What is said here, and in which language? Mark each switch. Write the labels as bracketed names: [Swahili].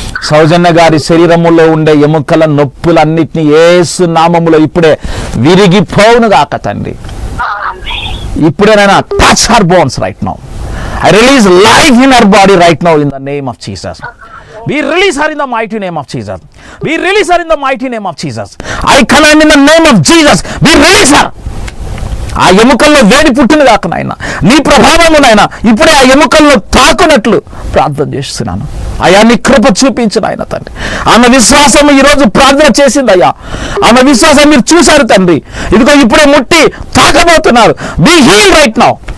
[Telugu] సౌజన్య గారి శరీరములో ఉండే ఎముకల నొప్పులన్నిటినీ యేసు నామములో ఇప్పుడే విరిగిపోవును గాక తండ్రి. [English] ఇప్పుడేనైనా touch her bones right now. I release life in her body right now in the name of Jesus. We release her in the mighty name of Jesus. We release her in the mighty name of Jesus. I command in the name of Jesus. We release her. [Telugu] ఆ ఎముకల్లో వేడి పుట్టిన కాక నాయన, నీ ప్రభావము నాయన ఇప్పుడే ఆ ఎముకల్లో తాకునట్లు ప్రార్థన చేస్తున్నాను. అయ్యా, నీ కృప చూపించిన ఆయన తండ్రి. ఆమె విశ్వాసం ఈరోజు ప్రార్థన చేసింది అయ్యా. ఆమె విశ్వాసం మీరు చూశారు తండ్రి. ఇదిగో ఇప్పుడే ముట్టి తాకబోతున్నారు. Be healed right now.